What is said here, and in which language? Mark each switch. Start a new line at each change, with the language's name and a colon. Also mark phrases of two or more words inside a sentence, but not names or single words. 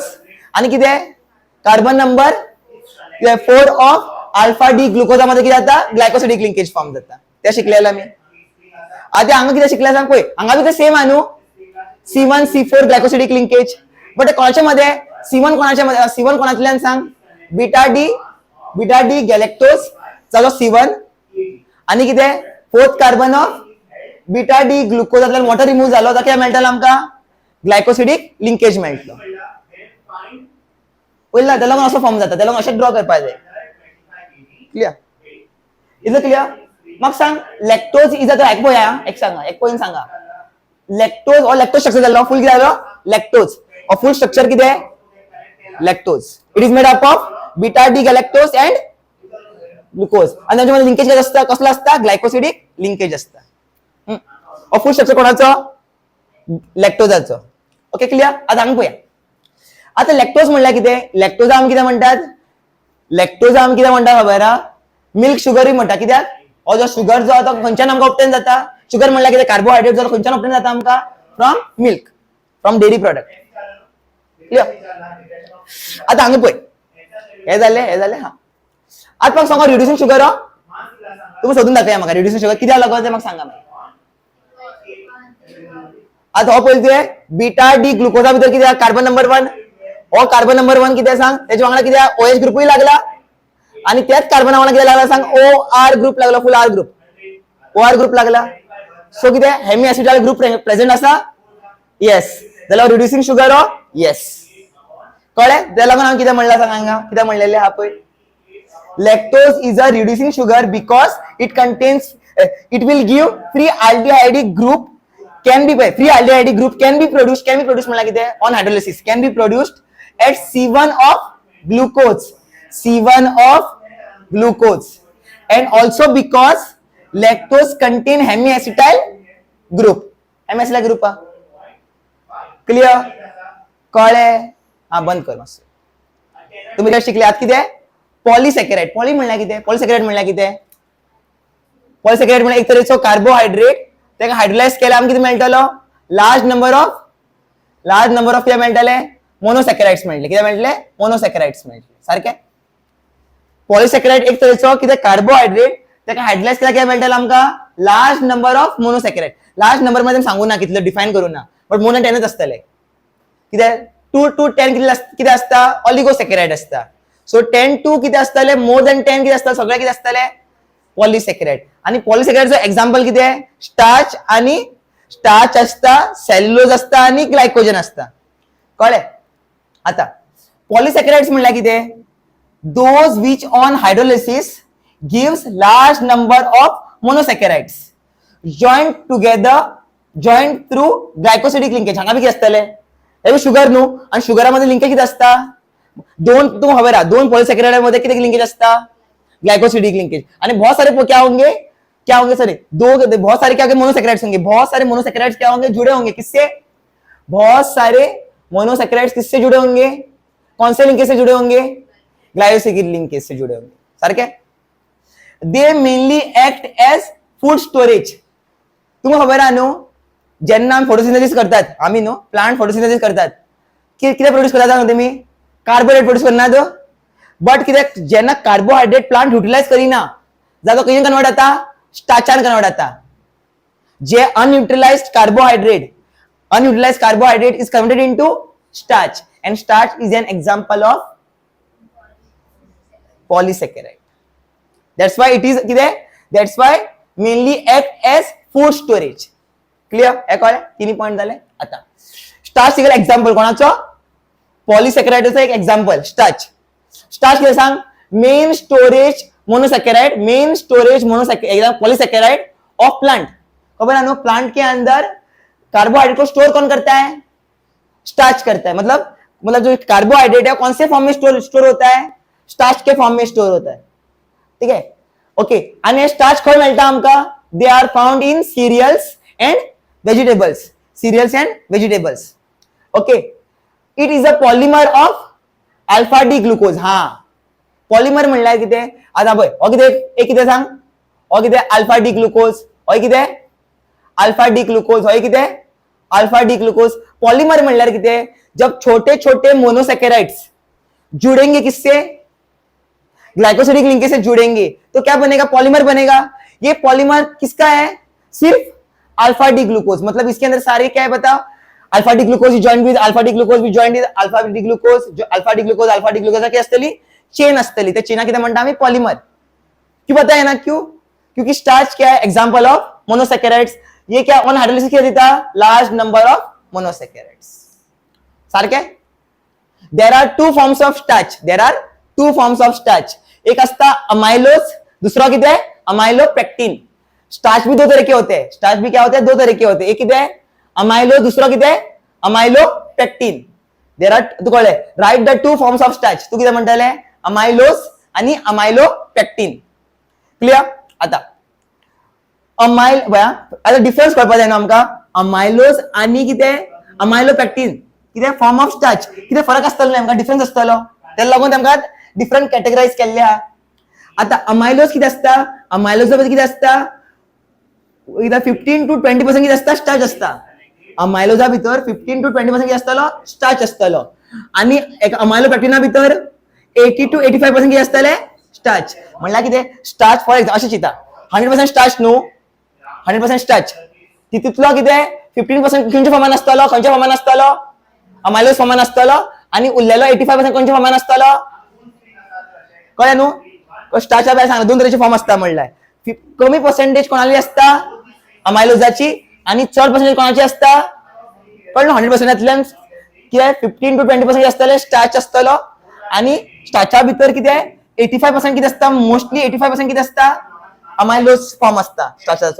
Konkani: आणि किती
English: carbon number 4 of alpha D glucose
Konkani: मध्ये किती जाता
English: glycosidic linkage
Konkani: फॉर्म जाता त्या शिकलेला मी आधी हांगा किती शिकले सांग पळय हांगा बी ते सेम आणू
English: C1 C4 glycosidic linkage but
Konkani: कोणाच्या मध्ये C1 कोणातल्यान सांग
English: beta D galactose
Konkani: चलो C1 आणि किती
English: fourth carbon of beta D glucose water remove
Konkani: झालो तर काय मेळटलो आमका
English: glycosidic linkage
Konkani: मेळटलो पळयला त्याला पण असं फॉर्म जाता त्याला अशें ड्रॉ करपाक जाय
English: clear is clear
Konkani: मग सांग
English: lactose is a
Konkani: एक पळया एक सांगा एक पॉइंट सांगा लॅक्टोज और लॅक्टोज स्ट्रक्चर झालो फुल किती झालो लॅक्टोज और फुल स्ट्रक्चर किती आहे
English: lactose it is made up of beta D galactose and glucose
Konkani: आणि त्याच्यामध्ये लिंकेज असतं कसलं असतं
English: glycosidic linkage
Konkani: असतं
English: full structure
Konkani: कोणाचं लॅक्टोजाचं ओके क्लियर आता आम्ही पळया आता लॅक्टोज म्हणल्यार कितें लॅक्टोजा आमी कितें म्हणटा खबर हा
English: milk sugar
Konkani: म्हणटा कित्याक हो जो शुगर जो आता खंयच्यान आमकां ऑब्टेन जाता शुगर म्हणल्यार कितें कार्बोहायड्रेट जो खंयच्यान ऑब्टेन जाता आमकां
English: from milk from dairy product
Konkani: क्लियर आता हांगा पळय हे जाले हा आता म्हाका सांगा
English: reducing sugar
Konkani: तुम्ही सोदून दाखया म्हाका
English: reducing sugar
Konkani: कित्याक लागो ते म्हाका सांगा आता हो पळय
English: beta D glucose
Konkani: भितर कितें
English: carbon number 1
Konkani: हो
English: carbon number 1
Konkani: कितें सांग तेच्या वांगडा कितें
English: OH group
Konkani: लागला आणि त्याच कार्बना वांगडा कितें लागला सांग
English: OR group
Konkani: लागला
English: full R group OR group
Konkani: लागला सो कितें
English: hemiacetyl group present
Konkani: आसा येस जाल्यार
English: reducing sugar
Konkani: हो येस कळ्ळें त्या लागून हांवें कितें म्हणलां सांग हांगा कितें म्हणलेलें आहा पळय
English: lactose is a reducing sugar because it contains it will give free aldehyde group can be produced
Konkani: म्हणला किती
English: on hydrolysis can be produced at C1 of glucose and also because lactose contain hemiacetyl group clear
Konkani: कळ्ळे हा बंद कर मस्त तुम्ही काय शिकले आत किती पॉलिसॅकराइड पॉलिसॅकराइड म्हणल्यार कितें पॉलिसॅकराइड म्हणल्यार एक तरेचो कार्बोहायड्रेट तेका हायड्रोलाइज केल्यार आमकां कितें मेळटलो
English: large number
Konkani: ऑफ कितें मेळटले मोनोसॅकराइड्स मेळटले कितें मेळटले मोनोसॅकराइड्स मेळटले सारकें पॉलिसॅकराइड एक तरेचो कितें कार्बोहायड्रेट तेका हायड्रोलाइज केल्यार कितें मेळटलो आमकां
English: large number of monosaccharide large number
Konkani: मध्ये सांगू ना कितलो डिफाइन करू ना
English: but more than 10
Konkani: आसतले कितें
English: 2 to 10
Konkani: कितें आसता ऑलिगोसॅकराइड आसता सो
English: 10 to
Konkani: किती असतले
English: more than 10
Konkani: किती असतात सगळे किती असतले पॉलिसॅकराइड आणि पॉलिसॅकराइडचं एक्झाम्पल किती आहे स्टार्च असता सेल्युलोज असता आणि ग्लायकोजन असता कळले आता पॉलिसॅकराइड्स म्हणल्यार किती
English: those which on hydrolysis gives large number of monosaccharides joint through glycosidic linkage
Konkani: हांगा बी किती असतले हे शुगर न्हू आणि शुगरामध्ये लिंकेज किती असता दोन पॉलिसॅकराइड मध्ये किती लिंकेज असता
English: glycosidic linkage.
Hindi: आणि बहुत सारे क्या होंगे सॉरी बहुत सारे क्या होंगे मोनोसैकेराइड्स होंगे। बहुत सारे मोनोसैकेराइड्स क्या होंगे जुड़े होंगे किससे, बहुत सारे मोनोसैकेराइड्स किससे जुड़े होंगे, कौन से लिंकेज से जुड़े होंगे,
English: glycosidic linkage
Hindi: से जुड़े होंगे सारखे।
English: they mainly act as food storage.
Konkani: तुमकां खबर आहा न्हू जेन्ना आमी फोटोसिंथेसिस करतात, आमी न्हू
English: plant photosynthesis
Konkani: करतात, कितें प्रोड्यूस करतात न्हू तुमी, कार्बोहायड्रेट प्रोड्यूस करनात। बट कितें जेन्ना कार्बोहायड्रेट प्लांट युटिलायज करिना जाल्यार तो खंय कन्वर्ट जाता, स्टार्चान कन्वर्ट जाता। जे unutilized carbohydrate
English: is converted into starch and starch is an example of polysaccharide. That's why it is that's why mainly act as food storage. Clear?
Konkani: हे कळ्ळें, तिन्ही पॉइंट झाले। आता स्टार्च एक एक्झाम्पल कोणाचो, पॉलिसॅकराइडचा एक एक्झाम्पल स्टार्च। स्टार्च कितें सांग,
English: main storage monosaccharide polysaccharide of plant.
Hindi: खबर है ना, प्लांट के अंदर कार्बोहाइड्रेट को स्टोर कौन करता है, स्टार्च करता है। मतलब जो कार्बोहाइड्रेट है कौन से फॉर्म में स्टोर होता है, स्टार्च के फॉर्म में स्टोर होता है। ठीक है,
Konkani: ओके। आणि स्टार्च खंय मेळटा आमकां,
English: they are found in cereals and vegetables. okay, it is a polymer of alpha D glucose.
Konkani: हा पॉलिमर म्हणल्यार कितें, आता पळय हो कितें सांग, हो कितें
English: alpha D glucose,
Konkani: हो कितें
English: alpha D glucose,
Konkani: हो कितें
English: alpha D glucose.
Konkani: पॉलिमर म्हणल्यार कितें,
Hindi: जब छोटे छोटे मोनोसैकेराइड्स जुड़ेंगे किससे,
English: glycosidic linkage
Hindi: से जुड़ेंगे तो क्या बनेगा, पॉलीमर बनेगा। ये पॉलीमर किसका है, सिर्फ
English: alpha D glucose.
Hindi: मतलब इसके अंदर सारे क्या है बताओ,
English: alpha D glucose joint with alpha D glucose alpha D glucose
Hindi: अल्फा डी ग्लूकोज
Konkani: क्या असतली, चेन असतली। त्या चेना किती म्हणता आम्ही, पॉलीमर।
Hindi: क्यों पता है ना, क्यों, क्योंकि स्टार्च क्या है,
English: example of monosaccharides.
Hindi: ये क्या
English: on hydrolysis
Hindi: क्या देता,
English: large number of monosaccharides
Hindi: सारखे।
English: there are two forms of starch,
Hindi: एक असता अमाइलोज, दूसरा किती है अमाइलोपेक्टिन। स्टार्च भी दो तरह के होते हैं, स्टार्च भी क्या होते हैं, दो तरह के होते हैं। एक किती है अमाइलो, दूसरा किती है अमाइलोपेक्टिन।
English: there are two
Konkani: कळले,
English: write the two forms of starch.
Konkani: तू किती म्हणताले, अमाइलोज आणि अमाइलोपेक्टिन। क्लियर। आता आता डिफरन्स कळपाक जाय न्हू आमकां, अमाइलोज आणि किती अमाइलोपेक्टिन किती
English: form of starch,
Konkani: किती फरक आसतलो आमकां, डिफरन्स आसतलो, त्याला लागून आमकां
English: different categorize
Konkani: केल्ले आहा। आता अमाइलोज किती असता, अमाइलोज किती असता,
English: 15 to 20%
Konkani: किती असता, स्टार्च असता। अमाइलोजा भितर
English: 15 to 20%
Konkani: किती असतलो, स्टार्च असतलो। आणि एक अमाइलोपेक्टिना भितर
English: 80 to 85%
Konkani: किती असतले, स्टार्च। म्हणल्यार किती,
English: starch for example
Konkani: अशें चिता 100% स्टार्च न्हू, 100% स्टार्च, तितूंतलो किती 15% खंयच्या फॉर्मान असतलो, अमाइलोज फॉर्मान असतलो, आणि उरलेलो 85% खंयच्या फॉर्मान असतलो, कळ्ळें न्हू। स्टार्चा भायर सांग दोन तरेचे फॉर्म असता, म्हणल्यार कमी पर्सेंटेज कोणाली असता अमाइलोजाची, आणि चड पर्सेंटेज कोणाची असता, कळ्ळें 100%तल्यान कितें
English: 15 to 20%
Konkani: असतले स्टार्च असतलो, आणि स्टार्चा भितर कितें 85% कितें असता, मोस्टली 85% कितें असता, अमाइलोज फॉर्म असता स्टार्चाचो।